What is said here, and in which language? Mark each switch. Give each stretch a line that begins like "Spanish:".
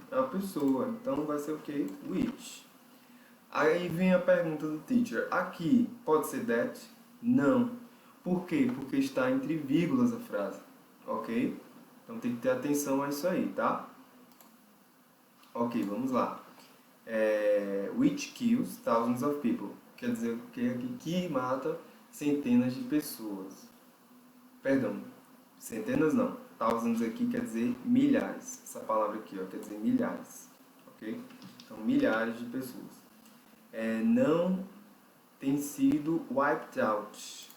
Portuguese: É uma pessoa. Então, vai ser o quê? Which. Aí vem a pergunta do teacher. Aqui, pode ser that? Não. Por quê? Porque está entre vírgulas a frase. Ok? Então, tem que ter atenção a isso aí, tá? Ok, vamos lá.
English: Which kills thousands of people.
Portuguese: Quer dizer que mata centenas de pessoas. Perdão, centenas não. Thousands aqui quer dizer milhares. Essa palavra aqui, ó, quer dizer milhares. Ok? Então, milhares de pessoas. Não tem sido
English: wiped out.